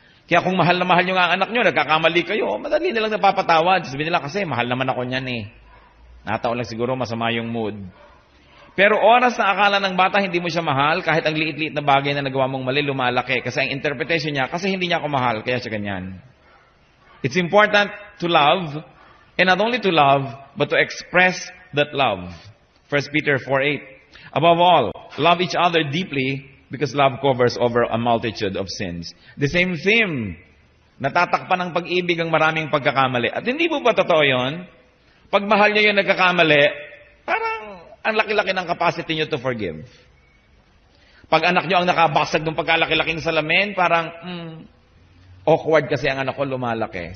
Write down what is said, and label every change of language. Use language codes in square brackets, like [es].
[tl] Kaya kung mahal na mahal nyo nga ang anak nyo, nagkakamali kayo, madali nilang napapatawad. Sabihin nila kasi, mahal naman ako niyan eh. Nataon lang siguro masama yung mood. Pero oras na akala ng bata hindi mo siya mahal, kahit ang liit-liit na bagay na nagawa mong mali, lumalaki. Kasi ang interpretation niya, kasi hindi niya ako mahal, kaya siya ganyan. [en] It's important to love, and not only to love, but to express that love. 1 Peter 4:8. Above all, love each other deeply, because love covers over a multitude of sins. The same theme. [tl] Natatakpan ng pag-ibig ang maraming pagkakamali. At hindi mo ba totoo yun? Pag mahal niyo yung nagkakamali, parang ang laki-laki ng capacity niyo to forgive. Pag anak niyo ang nakabasag ng pagkalaki-laking salamin, parang, awkward kasi ang anak ko lumalaki.